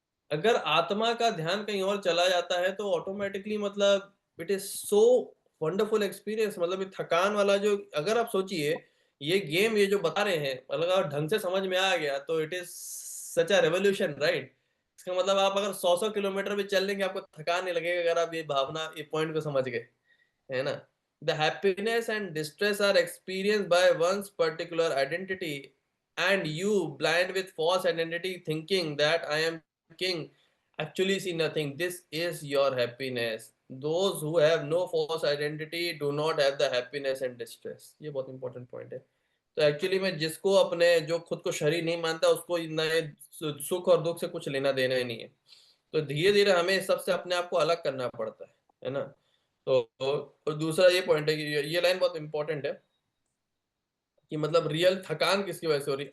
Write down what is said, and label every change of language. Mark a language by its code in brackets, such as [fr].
[hi] अगर आत्मा का ध्यान कहीं और चला जाता है तो ऑटोमेटिकली मतलब [en] It is so wonderful experience. [hi] मतलब ये थकान वाला जो, अगर आप सोचिए ये गेम ये जो बता रहे हैं, मतलब अगर ढंग से समझ में आ गया तो [en] It is such a revolution, right. [hi] इसका मतलब आप अगर 100 किलोमीटर भी चल लेंगे आपको थकान नहीं लगेगा, अगर आप ये भावना, ये पॉइंट को समझ गए, है ना। [en] The happiness and distress are experienced by one's particular identity, and you, blind with false identity, thinking that I am king, actually see nothing. This is your happiness. Those who have no false identity do not have the happiness and distress। [hi] ये बहुत important point है। तो actually में जिसको अपने, जो खुद को शरीर नहीं मानता, उसको नए सुख और दुख से कुछ लेना देना ही नहीं है। तो धीरे धीरे हमें इस सबसे अपने आप को अलग करना पड़ता है ना। तो और दूसरा ये पॉइंट है कि ये लाइन बहुत इंपॉर्टेंट है कि मतलब रियल थकान किसकी वजह से हो रही है।